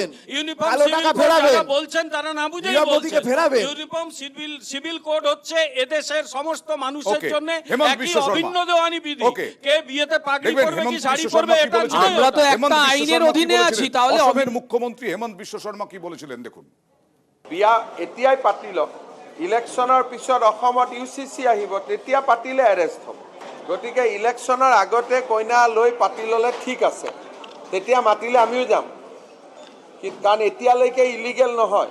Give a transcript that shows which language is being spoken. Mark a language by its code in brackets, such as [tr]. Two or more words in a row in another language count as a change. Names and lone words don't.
[en] uniform civil code [bn] যারা বলছেন তারা না বুঝেই বলছেন। [en] uniform civil code [bn] হচ্ছে এদেশের সমস্ত মানুষের Okay. জন্য হেমন্ত একই বিশ্ব শর্মা। অভিন্ন দেওয়ানি বিধি। Okay. কে বিয়েতে পাগড়ি দেখবেন পরবে কি হেমন্ত শাড়ি বিশ্ব পরবে শর্মা কি এটা বলেছিলেন? নয়। আমরা তো একটা হেমন্ত বিশ্ব আইনের শর্মা কি অধীনে বলেছিলেন? আছি, তাহলে অসমের মুখ্যমন্ত্রী হেমন্ত বিশ্ব শর্মা কি বলেছিলেন দেখুন। [as] বিয়া এতিয়াই পাতি লওক, ইলেকশ্যনৰ পিছত অসমত ইউচিচি আহিব, তেতিয়া পাতিলে এৰেষ্ট হ'ব। গতিকে ইলেকশ্যনৰ আগতে কইনা লৈ পাতি ল'লে ঠিক আছে, তেতিয়া মাতিলে আমিও যাম, কাৰণ এতিয়ালৈকে ইলিগেল নহয়।